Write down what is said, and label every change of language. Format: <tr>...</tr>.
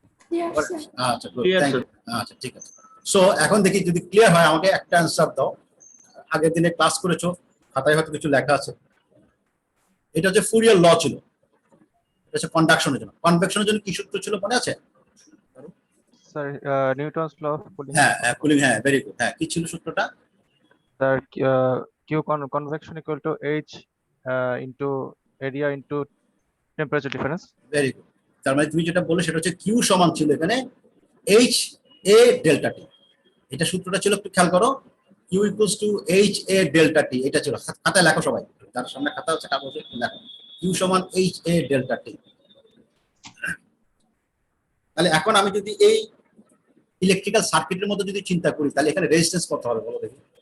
<en>Yes, sir.</en> <bn>আচ্ছা good</bn> <en>Clear, thank sir.</en> <bn>You আচ্ছা ঠিক আছে সো এখন দেখি যদি ক্লিয়ার হয় আমাকে একটা অ্যান্সার দাও আগের দিনে ক্লাস করেছো খাতায় হয়তো কিছু লেখা আছে এটা হচ্ছে ফুরিয়ার ল ছিল এটা হচ্ছে কন্ডাকশনের জন্য কনভেকশনের জন্য কি সূত্র ছিল মনে আছে</bn> <en>Sir, Newton's law of cooling.</en> <bn>হ্যাঁ কুলিং হ্যাঁ</bn> <en>very good</en> <bn>হ্যাঁ কি ছিল সূত্রটা</bn> <en>Sir, convection equal to H into area into temperature difference. Very good</en> <bn>তার মানে তুমি যেটা বললে সেটা হচ্ছে কিউ সমান ছিল এখানে এইচ এ ডেল্টা টি এটা সূত্রটা ছিল একটু খেয়াল করো</bn> <en>Q equals to H A delta T</en> <bn>এটা ছিল খাতায় লেখো সবাই যার সামনে খাতা আছে কাগজে লেখো কিউ সমান এইচ এ ডেল্টা টি তাহলে এখন আমি যদি এই ইলেকট্রিক্যাল সার্কিটের মধ্যে যদি চিন্তা করি তাহলে এখানে রেজিস্ট্যান্স কত হবে বলো দেখি</bn>